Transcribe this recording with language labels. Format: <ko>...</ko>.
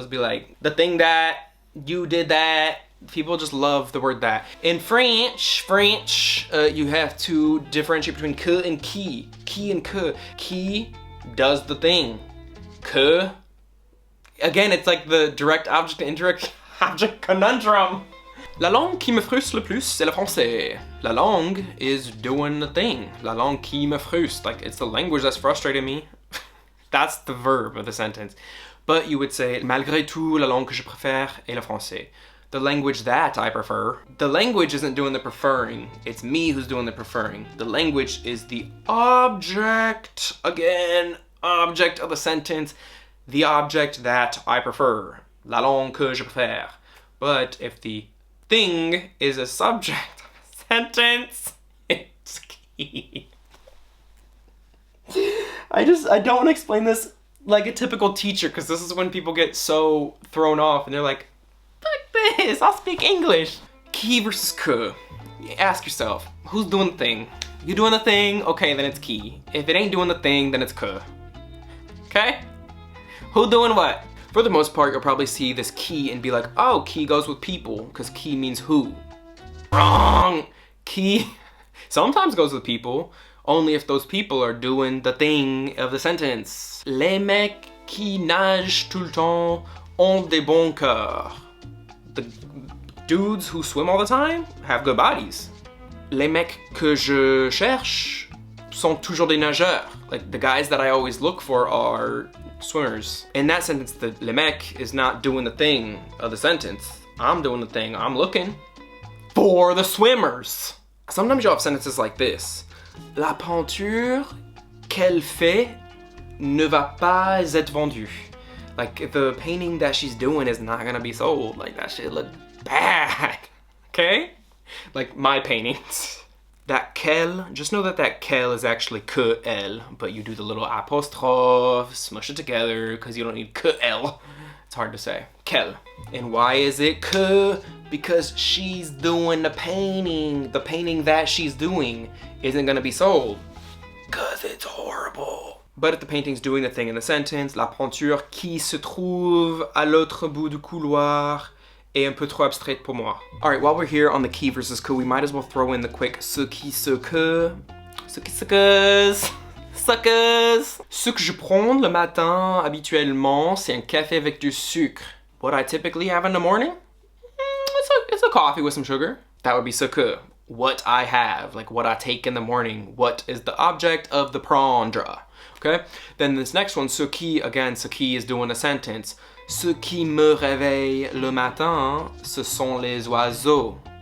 <en>Those would be like, the thing that, you did that. People just love the word that. In French, you have to differentiate between que and qui. Qui and que. Qui does the thing. Que, again, it's like the direct object and indirect object conundrum.</en> <fr>La langue qui me frustre le plus, c'est le français.</fr> <en>La langue is doing the thing.</en> <fr>La langue qui me frustre,</fr> <en>like it's the language that's frustrating me. That's the verb of the sentence. But you would say,</en> <fr>malgré tout, la langue que je préfère est le français.</fr> <en>The language that I prefer. The language isn't doing the preferring. It's me who's doing the preferring. The language is the object, again, object of the sentence. The object that I prefer.</en> <fr>La langue que je préfère.</fr> <en>But if the thing is a subject of a sentence, it's key. I don't want to explain this like a typical teacher, because this is when people get so thrown off and they're like, fuck this, I'll speak English. Qui versus que. Ask yourself, who's doing the thing? You doing the thing? Okay, then it's qui. If it ain't doing the thing, then it's que. Okay? Who doing what? For the most part, you'll probably see this qui and be like, oh, qui goes with people, because qui means who. Wrong! Qui sometimes goes with people, only if those people are doing the thing of the sentence.</en> <fr>Les mecs qui nagent tout le temps ont des bons cœurs.</fr> <en>The dudes who swim all the time have good bodies.</en> <fr>Les mecs que je cherche sont toujours des nageurs.</fr> <en>Like, the guys that I always look for are swimmers. In that sentence, the le mec is not doing the thing of the sentence. I'm doing the thing, I'm looking for the swimmers. Sometimes you'll have sentences like this.</en> <fr>La peinture qu'elle fait ne va pas être vendue.</fr> <en>Like, if the painting that she's doing is not gonna be sold, like, that shit look bad, okay? Like my paintings. That qu'elle, just know that that qu'elle is actually que elle, but you do the little apostrophe, smush it together, because you don't need que elle. It's hard to say. Qu'elle. And why is it que? Because she's doing the painting. The painting that she's doing isn't gonna be sold. Cause it's horrible. But if the painting's doing the thing in the sentence,</en> <fr>la peinture qui se trouve à l'autre bout du couloir est un peu trop abstraite pour moi.</fr> <en>Alright, while we're here on the qui versus que, we might as well throw in the quick</en> <fr>ce qui ce que. Ce qui ce que. Suckers! Ce que je prends le matin habituellement, c'est un café avec du sucre.</fr> <en>What I typically have in the morning? It's a coffee with some sugar. That would be ce que. What I have, like what I take in the morning. What is the object of the prendre? Okay? Then this next one, ce qui, again, ce qui is doing a sentence.</en> <fr>Ce qui me réveille le matin, ce sont les oiseaux.</fr>